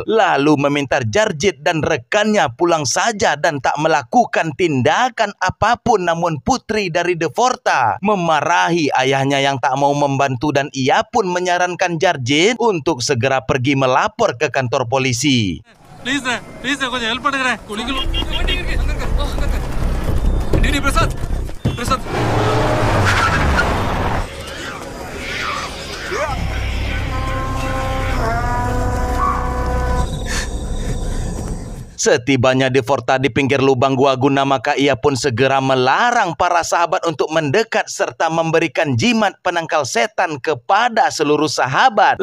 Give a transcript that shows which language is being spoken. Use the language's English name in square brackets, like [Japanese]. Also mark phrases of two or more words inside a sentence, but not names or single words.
[Indonesian] Lalu meminta Jarjit dan rekannya pulang saja dan tak melakukan tindakan apapun. Namun putri dari Devorta memarahi ayahnya yang tak mau membantu, dan ia pun menyarankan Jarjit untuk segera pergi melapor ke kantor polisi. [Tamil] Please, konjam help பண்ணுங்க. குளிக்கல. வண்டி இருக்கு. அங்க இருக்கு. பிரசாத். [Indonesian] Setibanya Devorta di pinggir lubang gua guna, maka ia pun segera melarang para sahabat untuk mendekat serta memberikan jimat penangkal setan kepada seluruh sahabat.